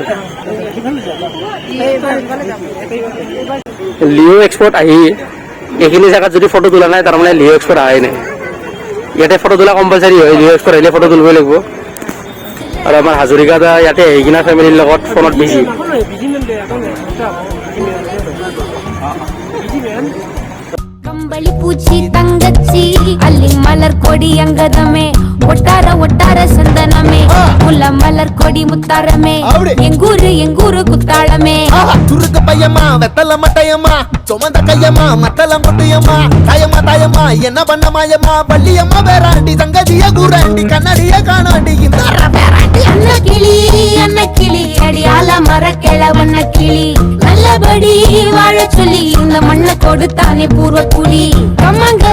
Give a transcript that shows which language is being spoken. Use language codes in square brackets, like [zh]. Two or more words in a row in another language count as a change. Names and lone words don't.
[as] লিঅ' এক্সপ'ত আহি এইখিনি জেগাত যদি ফটো তোলা নাই, তাৰমানে লিঅ' এক্সপ'ত আহাই নাই। ইয়াতে ফটো তোলা কম্পালচাৰী হয়, লিঅ' এক্সপ'ত আহিলে ফটো তুলিবই লাগিব। আৰু আমাৰ হাজৰিকা দা ইয়াতে আহি কিনা ফেমিলিৰ লগত ফোনত বিজি। [ta] கம்பளி பூஜி தங்கச்சி அல்லி மலர் கொடி அங்கதமே ஒட்டார சந்தனமே முல்ல மலர் கொடி முத்தாரமே எங்கூரு குத்தாளமே துருக்கு பையம்மா வெத்தல மட்டையம்மா சுமந்த கையம்மா மத்தல முட்டையம்மா தாயம்மா என்ன பண்ண மாயம்மா பள்ளியம்மா வேறாண்டி சங்கதிய கூறாண்டி கண்ணடிய காணாண்டி இந்த அன்ன கிளி அடியால மர கிழவண்ண கிளி நல்லபடி வாழ சொல்லி இந்த மண்ணை கொடுத்தானே பூர்வ குடி கம்மங்கர